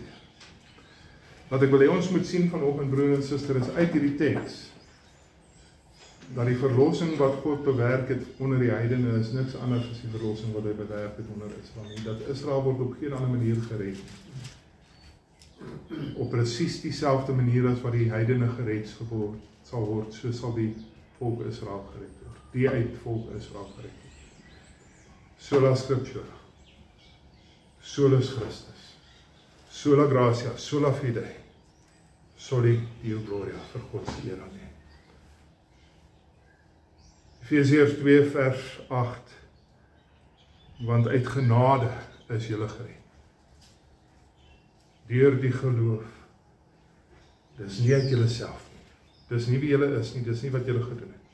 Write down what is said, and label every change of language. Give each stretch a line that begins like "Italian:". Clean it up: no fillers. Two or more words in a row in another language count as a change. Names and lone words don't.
Afrikaans: Wat ek wil hê ons moet sien vanoggend, broer en suster, is uit hierdie teks dat die verlossing wat God bewerk het onder die heidene is niks anders as die verlossing wat hy bewerk het onder Israel nie. Dat Israel word op geen ander manier gered. Op presies dieselfde manier as wat die heidene gered sal word, so sal die volk Israel gered word. Die uit volk Israel gered word.
Latin: Sola Scriptura, solus Christus, sola gratia, sola fide, soli Deo gloria,
Afrikaans: vir God se eer alleen. Efesiërs 2 vers 8, want uit genade is julle gered. Deur die geloof. Dis nie uit julle self nie. Dis nie wie julle is nie, dis nie wat julle gedoen het.